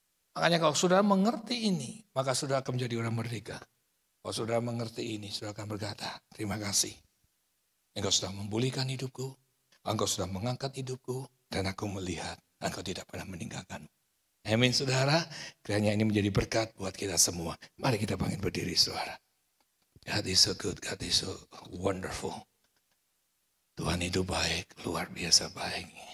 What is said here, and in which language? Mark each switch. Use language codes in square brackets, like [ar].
[id] Makanya kalau saudara mengerti ini, maka saudara akan menjadi orang merdeka. Kalau saudara mengerti ini, saudara akan berkata, terima kasih. Engkau sudah memulihkan hidupku, engkau sudah mengangkat hidupku, dan aku melihat engkau tidak pernah meninggalkan. Amin saudara. Kiranya ini menjadi berkat buat kita semua. Mari kita bangkit berdiri saudara. [en] God is so good, God is so wonderful. [id] Tuhan itu baik, luar biasa baik.